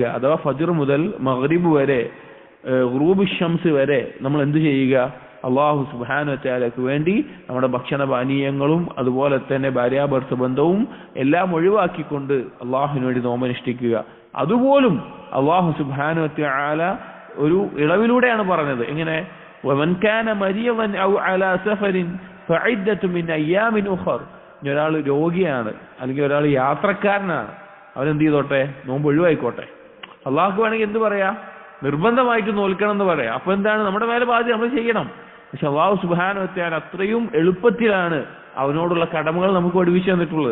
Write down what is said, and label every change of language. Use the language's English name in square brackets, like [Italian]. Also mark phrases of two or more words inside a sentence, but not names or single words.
[Malayalam] അഥവാ ഫജ്ർ മുതൽ മഗ്രിബ് വരെ, [Arabic] غروب شمس [Malayalam] വരെ നമ്മൾ എന്ത് ചെയ്യുക? [Arabic] الله سبحانه وتعالى [Malayalam] വേണ്ടി നമ്മുടെ ഭക്ഷണ പാനീയങ്ങളും അതുപോലെ തന്നെ ഭാര്യാഭർത്തൃ ബന്ധവും എല്ലാം ഒഴിവാക്കിക്കൊണ്ട് അള്ളാഹുവിന് വേണ്ടി നോമ്പനുഷ്ഠിക്കുക. അതുപോലും [Arabic] الله سبحانه وتعالى [Malayalam] ഒരു ഇളവിലൂടെയാണ് പറഞ്ഞത്. എങ്ങനെ? [Arabic] ومن كان مريضا او على سفر فعدة من ايام اخر. [Malayalam] ഒരാൾ രോഗിയാണ് അല്ലെങ്കിൽ ഒരാൾ യാത്രക്കാരനാണ്, അവനെന്ത് ചെയ്തോട്ടെ? നോമ്പ് ഒഴിവായിക്കോട്ടെ. അള്ളാഹു വേണമെങ്കിൽ എന്ത് പറയാ? നിർബന്ധമായിട്ട് നോൽക്കണം എന്ന് പറയാം. അപ്പൊ എന്താണ്? നമ്മുടെ മേലെ ബാധ്യത നമ്മൾ ചെയ്യണം. പക്ഷെ [Arabic] الله سبحانه وتعالى [Malayalam] അത്രയും എളുപ്പത്തിലാണ് അവനോടുള്ള കടമകൾ നമുക്ക് പഠിപ്പിച്ചു തന്നിട്ടുള്ളത്.